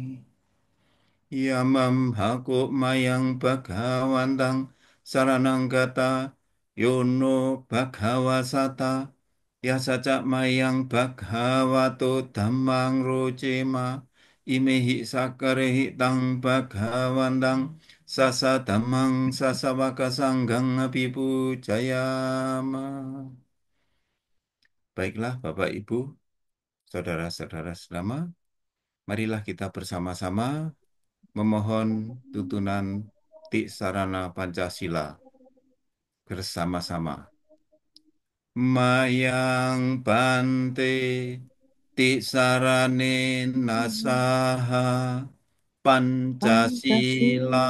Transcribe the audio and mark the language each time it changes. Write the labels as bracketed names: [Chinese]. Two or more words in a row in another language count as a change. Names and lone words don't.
[Pali] Yamam haku mayang bhagawantang saranang gata yono bhagawasata yasaca mayang bhagavato dhammang rojema imehi sakarehi tang bhagawantang sasa dhammang sasa waka sanggang abibu jayama. [Indonesian] Baiklah Bapak Ibu, saudara-saudara selama, marilah kita bersama-sama memohon tuntunan Ti Sarana Pancasila bersama-sama. [Pali] Mayang Bante Ti Sarane Nasaha Pancasila